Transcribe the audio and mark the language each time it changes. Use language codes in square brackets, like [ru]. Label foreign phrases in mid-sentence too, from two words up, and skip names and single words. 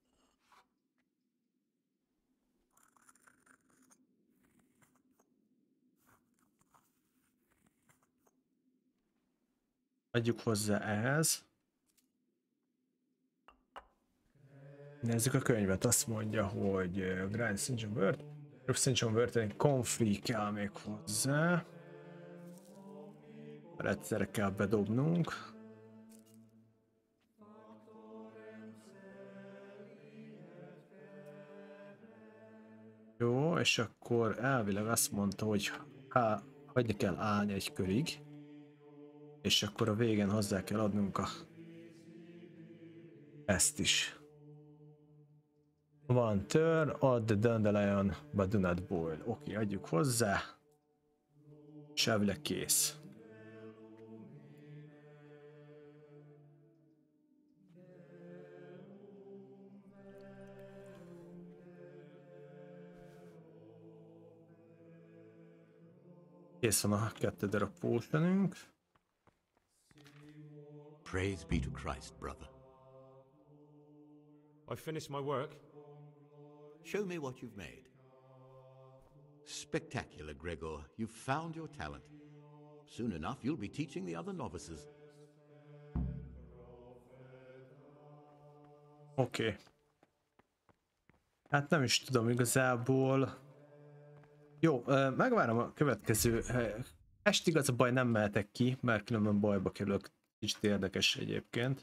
[hu] Adjuk hozzá ehhez. Nézzük a könyvet, azt mondja, hogy [en] Grind St. John wort. St. [hu] John wort, Comfrey kell még hozzá. Egyszerre kell bedobnunk. Jó, és akkor elvileg azt mondta, hogy hagyni kell állni egy körig. És akkor a végén hozzá kell adnunk ezt is. [en] One turn, add the dandelion, but do not boil. [hu] Oké, adjuk hozzá. És elvileg kész. Kész van a 2 darab potionünk. [en] Praise be to Christ, brother. I finished my work. Show me what you've made. Spectacular, Gregor. You've found your talent. Soon enough, you'll be teaching the other novices. [hu] Oké. Hát nem is tudom igazából. Jó, megvárom a következő. Estig az a baj, nem mehetek ki, mert különben bajba kerülök. Kicsit érdekes egyébként.